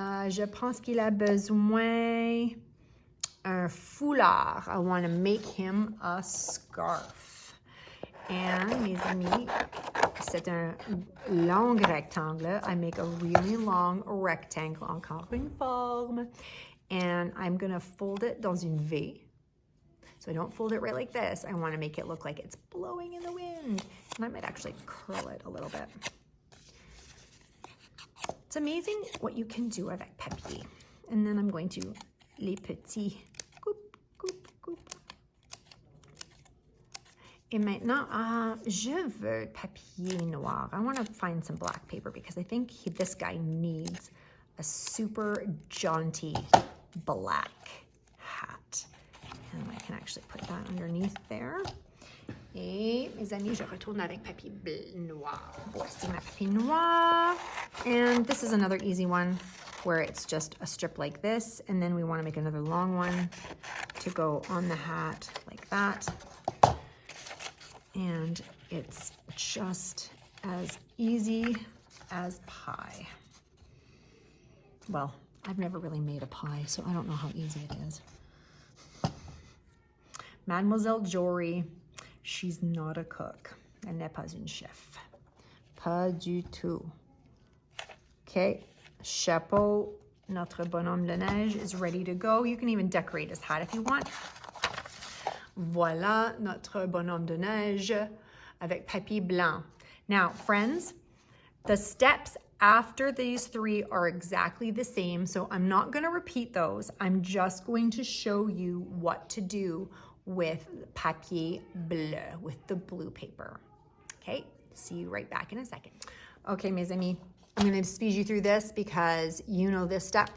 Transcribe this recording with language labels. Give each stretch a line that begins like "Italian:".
French: Je pense qu'il a besoin un foulard.
English: I want to make him a scarf.
French: And mes amis, c'est un long rectangle.
English: I make a really long rectangle,
French: encore une forme.
English: And I'm going to fold it
French: dans une V.
English: So I don't fold it right like this. I want to make it look like it's blowing in the wind. And I might actually curl it a little bit. It's amazing what you can do
French: avec papier.
English: And then I'm going to
French: les petits coupe, coupe, coupe. Et maintenant, je veux papier noir.
English: I want to find some black paper because I think this guy needs a super jaunty black hat. And I can actually put that underneath there.
French: Et mes amis, je retourne avec papier noir. Voici ma papier noir.
English: And this is another easy one where it's just a strip like this. And then we want to make another long one to go on the hat like that. And it's just as easy as pie. Well, I've never really made a pie, so I don't know how easy it is. Mademoiselle Jory, she's not a cook.
French: Elle n'est pas une chef. Pas du tout. Okay, chapeau. Notre bonhomme de neige
English: is ready to go. You can even decorate his hat if you want.
French: Voilà notre bonhomme de neige avec papier blanc.
English: Now, friends, the steps after these three are exactly the same, so I'm not going to repeat those. I'm just going to show you what to do with
French: papier bleu,
English: with the blue paper. Okay, see you right back in a second. Okay,
French: mes amis,
English: I'm going to speed you through this because you know this step.